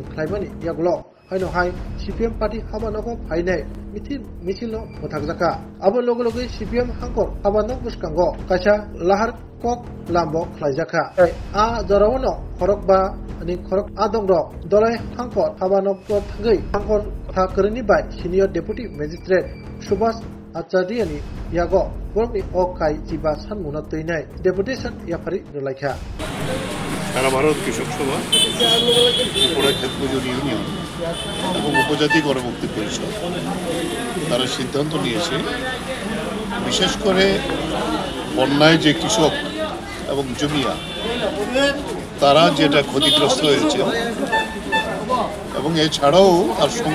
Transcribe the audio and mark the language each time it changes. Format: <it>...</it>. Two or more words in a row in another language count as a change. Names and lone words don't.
<trp>Klaimani Yaglo Haino Hai CPM Party Habanoko Hainai Misilo Motakjaka Abo Logologi CPM Hankor Habanok Buskango Kacha Lahar Kok Lambo Klaijaka A Jorawono Khorokba Ani Khorok Adongro Dolai Hankor Habanok Thagai Hankor Thakarni by</trp> <en>Senior Deputy Magistrate</en> <trp>Subhas Acharya Yago Borni Okai Chiba Sanmuna Toinai Deputation Yafari Dolaikha</trp> <bn>সারা ভারত কৃষক সভা ত্রিপুরা ক্ষেত মজুর ইউনিয়ন এবং উপজাতি গণমুক্তি পরিষদ তারা সিদ্ধান্ত নিয়েছে বিশেষ করে বন্যায় যে কৃষক এবং জমিয়া তারা যেটা ক্ষতিগ্রস্ত হয়েছে এবং এছাড়াও তার সঙ্গে</bn>